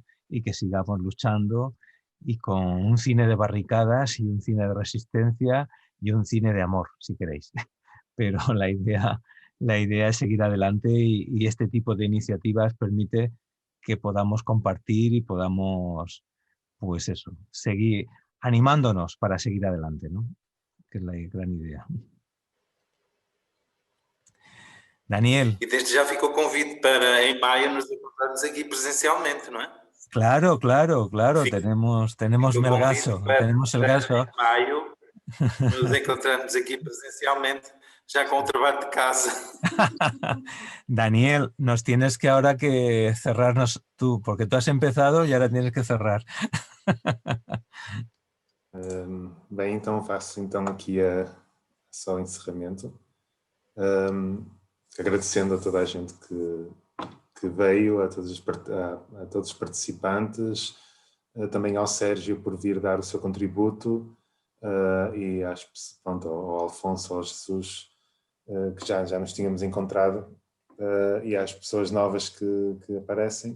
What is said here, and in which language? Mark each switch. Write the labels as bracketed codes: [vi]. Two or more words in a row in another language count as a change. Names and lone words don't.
[es] Y que sigamos luchando y con un cine de barricadas y un cine de resistencia y un cine de amor, si queréis. Pero la idea es seguir adelante y este tipo de iniciativas permite que podamos compartir y podamos, pues eso, seguir animándonos para seguir adelante, ¿no? Que es la gran idea. Daniel. [pt] E desde já fica o convite para em maio nos encontrarmos aqui presencialmente, não é? [es] Claro, claro, claro. Tenemos Melgaço, tenemos el gaso. [pt] Em maio nos encontrarmos aqui presencialmente, [es] ya con un trabajo de casa. Daniel, nos tienes que ahora que cerrarnos tú, porque tú has empezado y ahora tienes que cerrar. [pt] Bem, então faço então aqui só o encerramento. Agradecendo a toda a gente que veio, a todos os participantes, também ao Sérgio por vir dar o seu contributo e pronto, ao Alfonso, ao Jesus, que já nos tínhamos encontrado, e às pessoas novas que aparecem.